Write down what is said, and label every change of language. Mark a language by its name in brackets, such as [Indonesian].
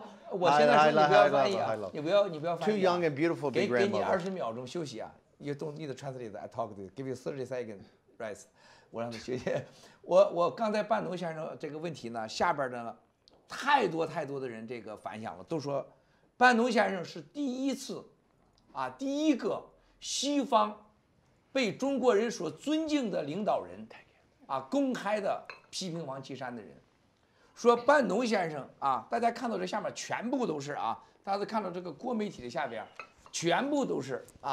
[Chinese] 我现在说你不要翻译啊，你不要翻译。 [English] Too young and beautiful to be grandmother. [Chinese] 给你20秒钟休息啊。 [English] You don't need to translate. I talk to you. Give you 30 seconds rest. [Chinese] 我让他学习。我刚才半农先生这个问题呢，下边呢，太多的人这个反响了，都说半农先生是第一次，第一个西方被中国人所尊敬的领导人，公开的批评王岐山的人，说半农先生大家看到这下面全部都是大家看到这个国媒体的下边，全部都是